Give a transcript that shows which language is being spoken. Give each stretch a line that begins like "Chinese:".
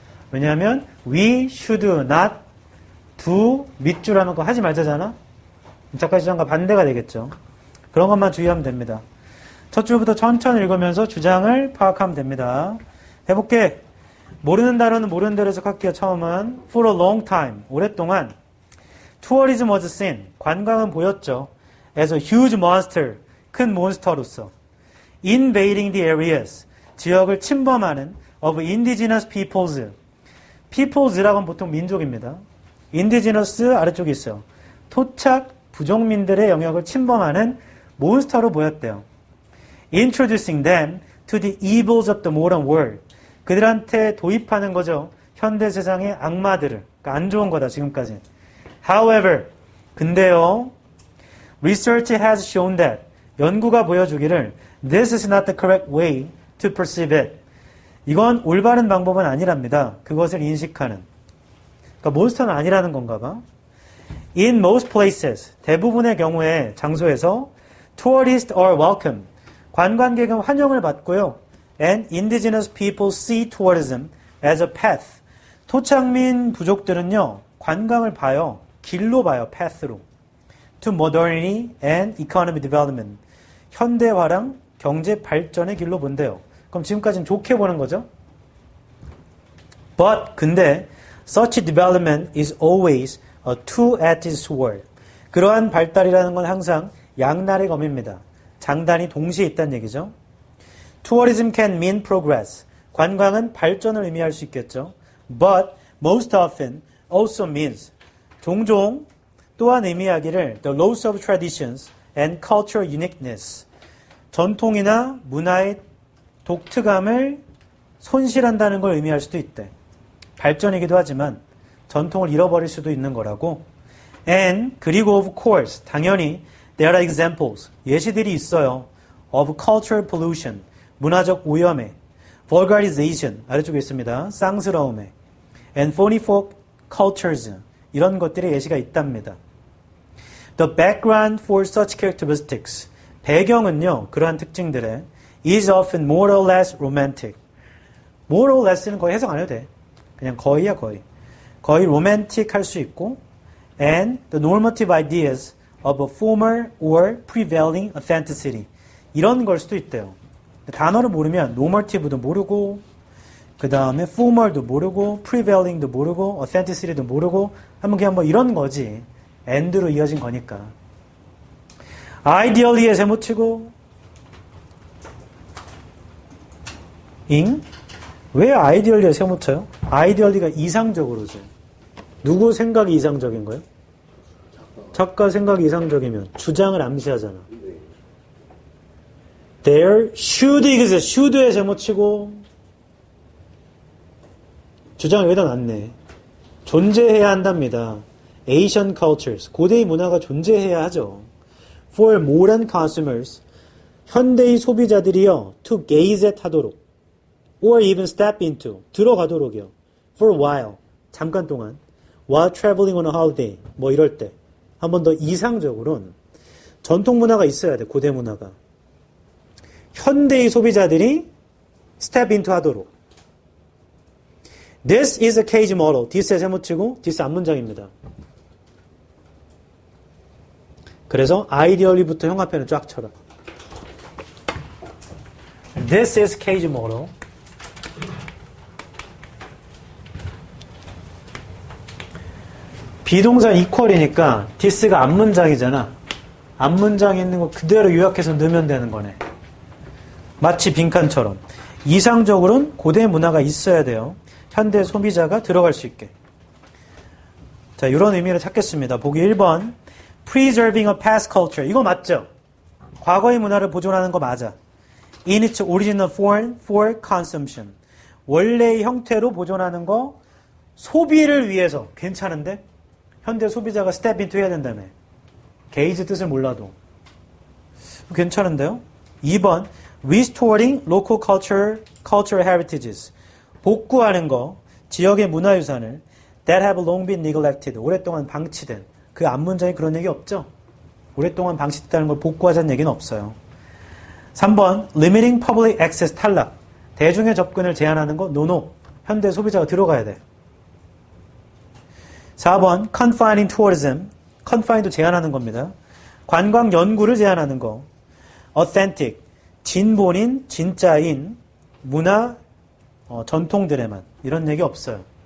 Korean: 왜냐하면
English: we should not do
Korean: 밑줄 하는 거 하지 말자잖아. 작가 주장과 반대가 되겠죠. 그런 것만 주의하면 됩니다. 첫 줄부터 천천히 읽으면서 주장을 파악하면 됩니다. 해볼게. 모르는 단어는 모르는 대로 해석할게요.
English: 처음은 for a long time,
Korean: 오랫동안
English: tourism was seen,
Korean: 관광은 보였죠.
English: as a huge monster,
Korean: 큰 몬스터로서
English: invading the areas,
Korean: 지역을 침범하는
English: of indigenous peoples.
Korean: peoples라고는 보통 민족입니다. indigenous 아래쪽에 있어요. 토착 부족민들의 영역을 침범하는 몬스터로 보였대요.
English: introducing them to the evils of the modern world.
Korean: 그들한테 도입하는 거죠. 현대 세상의 악마들을. 그러니까 안 좋은 거다, 지금까지.
English: However,
Korean: 근데요,
English: research has shown that,
Korean: 연구가 보여주기를,
English: this is not the correct way to perceive it.
Korean: 이건 올바른 방법은 아니랍니다. 그것을 인식하는. 그러니까 몬스터는 아니라는 건가 봐.
English: In most places,
Korean: 대부분의 경우에, 장소에서,
English: tourists are welcome.
Korean: 관광객은 환영을 받고요.
English: And indigenous people see tourism as a path.
Korean: 토착민 부족들은요, 관광을 봐요. 길로 봐요, path로.
English: To modernity and economic development.
Korean: 현대화랑 경제 발전의 길로 본대요. 그럼 지금까지는 좋게 보는 거죠?
English: But,
Korean: 근데,
English: such development is always a two-edged sword.
Korean: 그러한 발달이라는 건 항상 양날의 검입니다. 장단이 동시에 있다는 얘기죠.
English: Tourism can mean progress.
Korean: 관광은 발전을 의미할 수 있겠죠.
English: But most often also means
Korean: 종종 또한 의미하기를
English: the loss of traditions and cultural uniqueness.
Korean: 전통이나 문화의 독특함을 손실한다는 걸 의미할 수도 있대. 발전이기도 하지만 전통을 잃어버릴 수도 있는 거라고.
English: And
Korean: 그리고
English: of course
Korean: 당연히
English: there are examples.
Korean: 예시들이 있어요.
English: of cultural pollution.
Korean: 문화적 오염에, vulgarization, 아래쪽에 있습니다. 쌍스러움에,
English: and phony folk cultures,
Korean: 이런 것들의 예시가 있답니다.
English: The background for such characteristics,
Korean: 배경은요, 그러한 특징들에
English: is often more or less romantic. more or less
Korean: 는 거의 해석 안 해도 돼. 그냥 거의야, 거의. 거의 romantic 할 수 있고,
English: and the normative ideas of a former or prevailing authenticity.
Korean: 이런 걸 수도 있대요. 단어를 모르면 normative도 모르고 그 다음에 formal도 모르고 prevailing도 모르고 authenticity도 모르고 하면 그냥 뭐 이런 거지. and로 이어진 거니까. ideally에 세모치고 ing? 왜 ideally에 세모쳐요? ideally가 이상적으로죠. 누구 생각이 이상적인 거예요? 작가 생각이 이상적이면 주장을 암시하잖아.
English: There should exist.
Korean: should에 제모치고 주장을 여기다 놨네. 존재해야 한답니다.
English: Asian cultures.
Korean: 고대의 문화가 존재해야 하죠.
English: For modern consumers.
Korean: 현대의 소비자들이요.
English: To gaze at
Korean: 하도록.
English: Or even step into.
Korean: 들어가도록이요.
English: For a while.
Korean: 잠깐 동안.
English: While traveling on a holiday.
Korean: 뭐 이럴 때. 한 번 더 이상적으로는 전통 문화가 있어야 돼. 고대 문화가. 현대의 소비자들이
English: step into
Korean: 하도록.
English: This is a cage model.
Korean: this에 세모치고 this 앞문장입니다. 그래서 ideally부터 형합편을 쫙 쳐라.
English: This is cage model.
Korean: 비동사 equal이니까 this가 앞문장이잖아. 앞문장에 있는 거 그대로 요약해서 넣으면 되는 거네. 마치 빈칸처럼. 이상적으로는 고대 문화가 있어야 돼요. 현대 소비자가 들어갈 수 있게. 자, 이런 의미를 찾겠습니다. 보기 1번.
English: Preserving a past culture.
Korean: 이거 맞죠? 과거의 문화를 보존하는 거 맞아.
English: In its original form for consumption.
Korean: 원래의 형태로 보존하는 거 소비를 위해서 괜찮은데? 현대 소비자가
English: 스텝 인투
Korean: 해야 된다며. 게이즈 뜻을 몰라도. 괜찮은데요?
English: 2번 restoring local cultural heritages.
Korean: 복구하는 거, 지역의 문화유산을
English: that have long been neglected.
Korean: 오랫동안 방치된. 그 앞문장에 그런 얘기 없죠? 오랫동안 방치됐다는 걸 복구하자는 얘기는 없어요.
English: 3번 limiting public access
Korean: 탈락. 대중의 접근을 제한하는 거 노노. 현대 소비자가 들어가야 돼.
English: 4번 confining tourism.
Korean: confine도 제한하는 겁니다. 관광 연구를 제한하는 거.
English: authentic.
Korean: 진본인, 진짜인 문화 전통들에만. 이런 얘기 없어요.